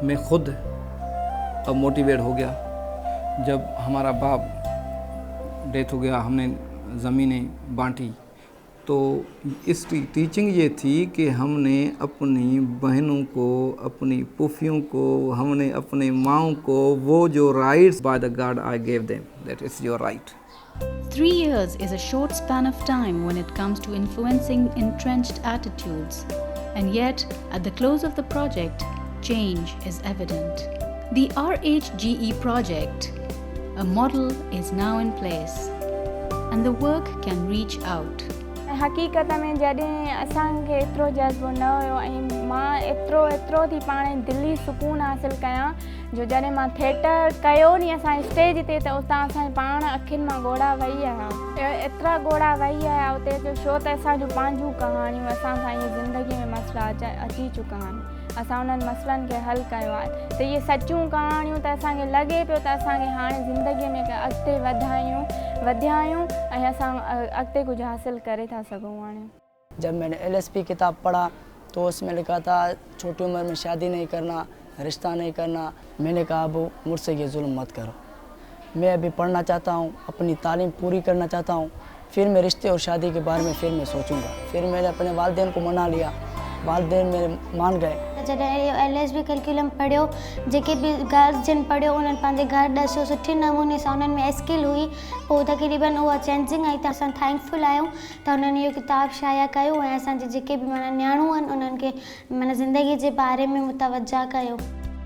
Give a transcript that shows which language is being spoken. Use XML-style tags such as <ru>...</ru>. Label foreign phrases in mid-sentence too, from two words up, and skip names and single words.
<ur>میں خود اب موٹیویٹ ہو گیا. جب ہمارا باپ ڈیتھ ہو گیا، ہم نے زمینیں بانٹی، تو اس کی ٹیچنگ یہ تھی کہ ہم نے اپنی بہنوں کو، اپنی پھپھیوں کو، ہم نے اپنے ماؤں کو وہ جو</ur> <en>rights by the God I gave them, that is your right. 3 years is a short span of time when it comes to influencing entrenched attitudes, and yet at the close of the project, change is evident. The RHGE project, a model, is now in place, and the work can reach out.</en> <sd>हक़ीक़त में जॾहिं असांखे एतिरो जज़्बो न हुयो ऐं मां एतिरो थी पाण दिली सुकून हासिल कयां जो जॾहिं मां थिएटर कयो नी असांजे स्टेज ते, त उतां असांजे पाण अखियुनि मां ॻोढ़ा वही आया, एतिरा ॻोढ़ा वही आया उते, छो त असांजूं पंहिंजूं कहाणियूं, असां सां इहे ज़िंदगीअ में मसइला अची चुका आहिनि, असां उन्हनि मसइलनि खे हल कयो आहे। त इहे सचियूं कहाणियूं त असांखे लॻे पियो त असांखे हाणे ज़िंदगीअ में अॻिते वधायूं ऐं असां अॻिते कुझु हासिल करे था सघूं। हाणे</sd> <ur>جب میں نے LSP کتاب پڑھا تو اس میں لکھا تھا چھوٹی عمر میں شادی نہیں کرنا، رشتہ نہیں کرنا. میں نے کہا اب مجھ سے یہ ظلم مت کرو، میں ابھی پڑھنا چاہتا ہوں، اپنی تعلیم پوری کرنا چاہتا ہوں، پھر میں رشتے اور شادی کے بارے میں پھر میں سوچوں گا. پھر میں نے اپنے والدین کو منا لیا، والدین میرے مان گئے.</ur> <sd>जॾहिं LSP करिकुलम पढ़ियो, जेके बि गर्ल्स जिन पढ़ियो उन्हनि पंहिंजे घर ॾिसो, सुठे नमूने सां उन्हनि में स्किल हुई, पोइ तक़रीबन उहा चेंजिंग आई। त असां थैंकफुल आहियूं त उन्हनि इहो किताबु शाया कयो ऐं असांजे जेके बि माना नियाणूं आहिनि उन्हनि खे माना ज़िंदगी जे बारे में मुतवजा कयो।</sd>